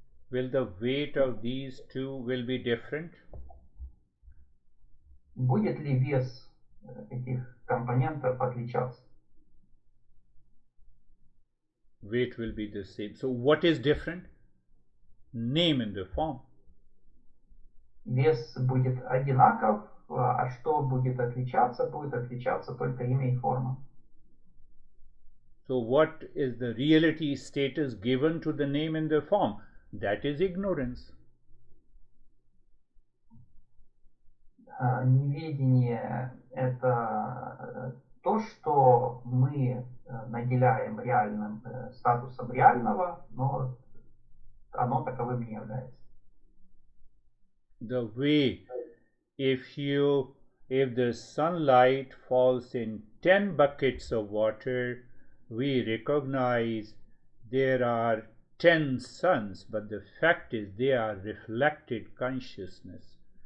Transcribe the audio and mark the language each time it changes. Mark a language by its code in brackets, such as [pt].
[en] Will the weight of these two will be different? [ru] Будет ли вес этих компонентов отличаться? [en] Weight will be the same. So what is different? Name in the form. [ru] Вес будет одинаков, а что будет отличаться? Будет отличаться только имя и форма. [en] So what is the reality status given to the name in the form? That is ignorance. [ru] Неведение – это то, что мы наделяем реальным статусом реального, но оно таковым не является. [en] The way if the sunlight falls in 10 buckets of water, we recognize there are 10 suns, but the fact is they are reflected consciousness.